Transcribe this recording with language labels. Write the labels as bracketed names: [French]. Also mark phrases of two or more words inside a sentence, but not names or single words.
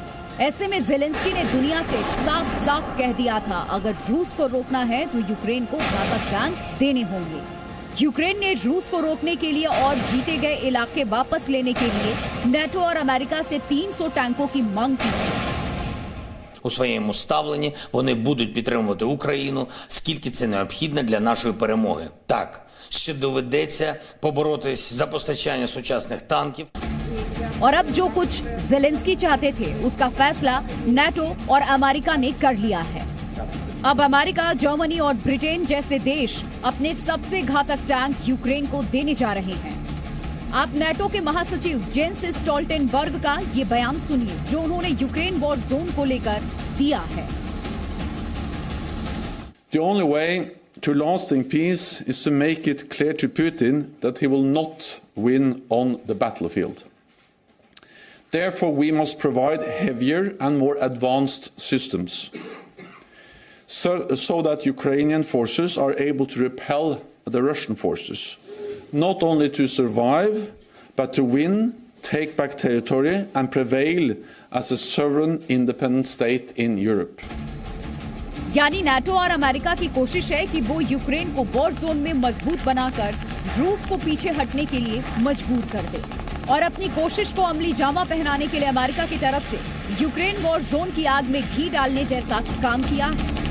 [Hindi] ऐसे में ज़ेलेंस्की ने दुनिया से साफ साफ कह दिया था, अगर रूस को रोकना है तो यूक्रेन को घातक टैंक देने होंगे। यूक्रेन ने रूस को रोकने के लिए और जीते गए इलाके वापस लेने के लिए नेटो और अमेरिका से 300 टैंकों की मांग की। [Ukrainian] У своєму ставленні вони будуть підтримувати Україну, скільки це необхідно для нашої перемоги. Так, ще доведеться поборотись за постачання сучасних танків. [Hindi] और अब जो कुछ ज़ेलेंस्की चाहते थे, उसका फैसला नेटो और अमेरिका ने कर लिया है। अब अमेरिका, जर्मनी और ब्रिटेन जैसे देश अपने सबसे घातक टैंक यूक्रेन को देने जा रहे हैं। आप नेटो के महासचिव जेंस स्टोल्टेनबर्ग का ये बयान सुनिए, जो उन्होंने यूक्रेन [English] war zone [Hindi] को लेकर दिया है। [English] The only way to lasting peace is to make it clear to Putin that he will not win on the battlefield. Therefore, we must provide heavier and more advanced systems, so that Ukrainian forces are able to repel the Russian forces, not only to survive, but to win, take back territory and prevail as a sovereign independent state in Europe. [Hindi] यानी नेटो और अमेरिका की कोशिश है कि वो यूक्रेन को [English] war zone [Hindi] में मजबूत बनाकर रूस को पीछे हटने के लिए मजबूर कर दे, और अपनी कोशिश को अमली जामा पहनाने के लिए अमेरिका की तरफ से यूक्रेन [English] war zone [Hindi] की आग में घी डालने जैसा काम किया है।